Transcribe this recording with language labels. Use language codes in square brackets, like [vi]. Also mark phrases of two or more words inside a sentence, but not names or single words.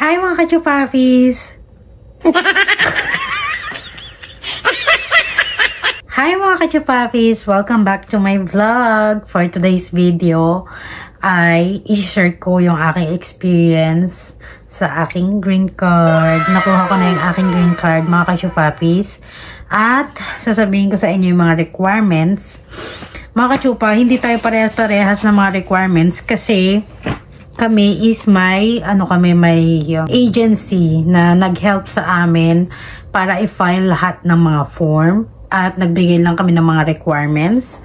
[tl] Hi mga kachupapis! Hi mga kachupapis! [en] Welcome back to my vlog. For today's video [tl] ay i-share ko yung aking experience sa aking [en] green card. [tl] Nakuha ko na yung aking [en] green card [tl] mga kachupapis. At sasabihin ko sa inyo yung mga requirements. Mga kachupa, hindi tayo parehas-parehas ng mga requirements kasi kami is may agency na nag-help sa amin para i-file lahat ng mga form at nagbigay lang kami ng mga requirements.